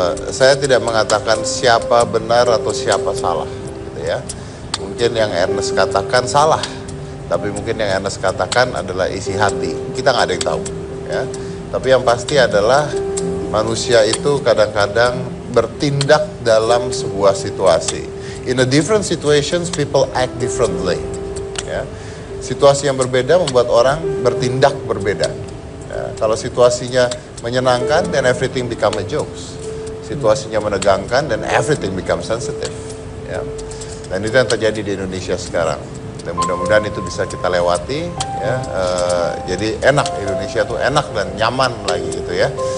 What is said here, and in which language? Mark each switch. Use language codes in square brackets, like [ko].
[id] Saya tidak mengatakan siapa benar atau siapa salah, gitu ya. Mungkin yang Ernest katakan salah, tapi mungkin yang Ernest katakan adalah isi hati. Kita nggak ada yang tahu, ya. Tapi yang pasti adalah manusia itu kadang-kadang bertindak dalam sebuah situasi. [en] In a different situations, people act differently. [id] Ya. Situasi yang berbeda membuat orang bertindak berbeda. Ya, kalau situasinya menyenangkan, [en] then everything become a jokes. [id] Situasinya menegangkan, [en] then everything become sensitive. [id] Ya. Dan itu yang terjadi di Indonesia sekarang. Dan mudah-mudahan itu bisa kita lewati. Ya. Jadi enak, Indonesia tuh enak dan nyaman lagi gitu ya.